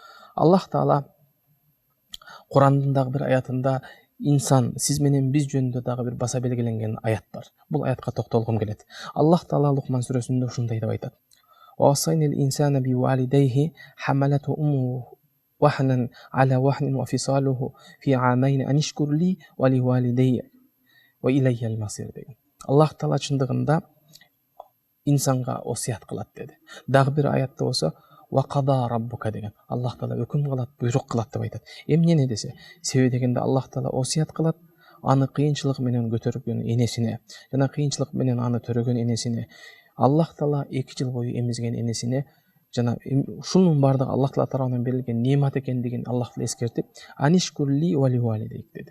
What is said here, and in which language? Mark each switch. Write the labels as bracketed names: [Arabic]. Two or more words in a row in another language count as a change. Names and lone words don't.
[Kyrgyz] Аллах Таала Курандын дагы бир аятында инсан, сиз менен биз жөнүндө дагы бир баса белгиленген аят бар. Бул аятка токтолгум келет. Аллах Таала Лукман сүрөсүндө ушундай деп айтат. [Arabic] وَوَصَّيْنَا الْإِنسَانَ بِوَالِدَيْهِ حَمَلَتْهُ أُمُّهُ وَهْنًا عَلَى وَهْنٍ وَفِصَالُهُ فِي عَامَيْنِ أَنِ اشْكُرْ لِي وَلِوَالِدَيَّ وَإِلَيَّ الْمَصِيرُ деген. [Kyrgyz] Аллах Таала чындыгында инсанга осуят кылат деди. Дагы бир аятта болсо [Arabic] وَقَضَى رَبُّكَ [Kyrgyz] деген. Аллах Таала өкүм кылат, буйрук кылат деп айтат. Эмне десе, себеби дегенде Аллах Таала осуят кылат, аны кыйынчылык менен көтөргөн энесине жана кыйынчылык менен аны төрөгөн энесине, Аллах Таала 2 жыл бою эмизген энесине жана ушунун баардыгы Аллах Таала тарабынан берилген немат экендигин Аллах Таала эскертип, [Arabic] أَنِ اشْكُرْ لِي وَلِوَالِدَيْكَ [Kyrgyz] деди.